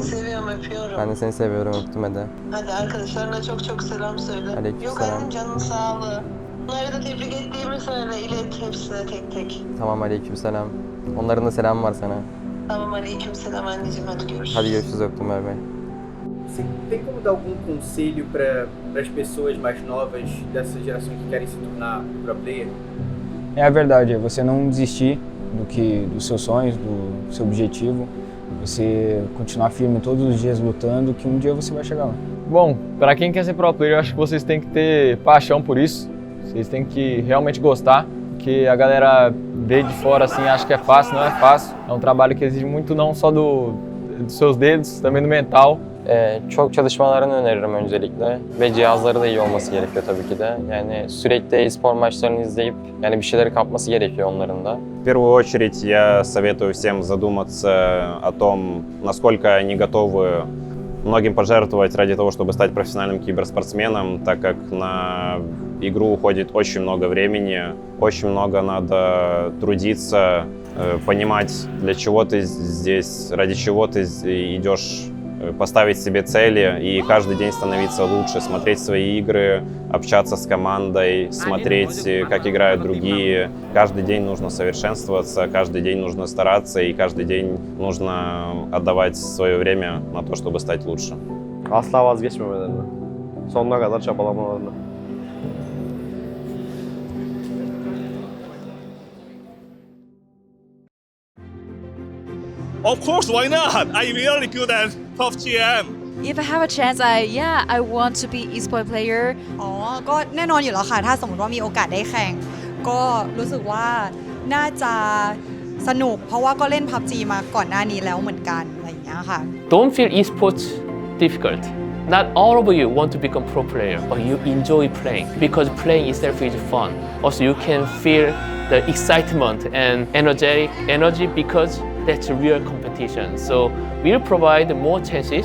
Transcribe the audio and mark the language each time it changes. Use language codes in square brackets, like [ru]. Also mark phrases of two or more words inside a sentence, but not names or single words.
[tr] Seni seviyorum, öpüyorum. Ben de seni seviyorum, öptüm hadi. Hadi arkadaşlarına çok çok selam söyle. Aleykümselam. Yok annem, canın sağlığı. Bunları da tebrik ettiğimi söyle, ilet hepsine tek tek. Tamam, aleykümselam. Onların da selamı var sana. Tamam, aleykümselam anneciğim, hadi görüşürüz. Hadi görüşürüz, öptüm, bay bay. [pt] Você tem como dar algum conselho para as pessoas mais novas dessa geração que querem se tornar [en] pro player? [pt] É a verdade, é você não desistir dos seus sonhos, do seu objetivo, você continuar firme todos os dias lutando, que dia você vai chegar lá. Bom, para quem quer ser [en] pro player, [pt] eu acho que vocês têm que ter paixão por isso, vocês têm que realmente gostar, porque a galera vê de fora assim, acha que é fácil, não é fácil. É um trabalho que exige muito não só dos seus dedos, também do mental. [tr] Çok çalışmalarını öneririm öncelikle ve cihazları da iyi olması gerekiyor tabii ki de. Yani sürekli e-spor maçlarını izleyip yani bir şeyleri kapması gerekiyor onların da. [ru] В первую очередь я советую всем задуматься о том, насколько они готовы многим пожертвовать ради того, чтобы стать профессиональным киберспортсменом, так как на игру уходит очень много времени, очень много надо трудиться, понимать, для чего ты здесь, ради чего ты идешь, поставить себе цели и каждый день становиться лучше, смотреть свои игры, общаться с командой, смотреть, как играют другие. Каждый день нужно совершенствоваться, каждый день нужно стараться и каждый день нужно отдавать свое время на то, чтобы стать лучше. [tr] Asla vazgeçmemelerini. Sonuna kadar çabalamalarını. [en] Of course, why not? I'm really good at PUBG. If I have a chance, I want to be esport player. [th] ก็แน่นอนอยู่แล้วค่ะถ้าสมมติว่ามีโอกาสได้แข่งก็รู้สึกว่าน่าจะสนุกเพราะว่าก็เล่น PUBG มาก่อนหน้านี้แล้วเหมือนกันอะไรอย่างเงี้ยค่ะ [en] Don't feel esports difficult. Not all of you want to become pro player, but you enjoy playing because playing itself is fun. Also, you can feel the excitement and energy because that's real competition. So we'll provide more chances.